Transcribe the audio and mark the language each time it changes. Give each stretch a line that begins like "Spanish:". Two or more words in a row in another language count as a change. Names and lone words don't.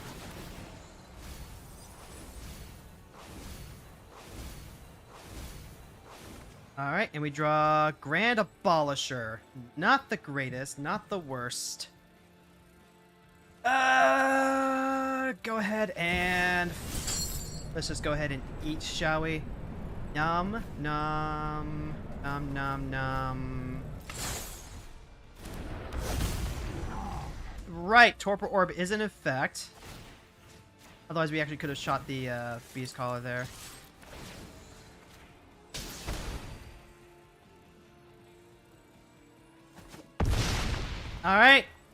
English: Alright, and we draw Grand Abolisher. Not the greatest, not the worst. Go ahead and... Let's just go ahead and eat, shall we? Nom, nom, nom, nom, nom. Right, Torpor Orb is in effect. Otherwise, we actually could have shot the Beast Caller there. All right.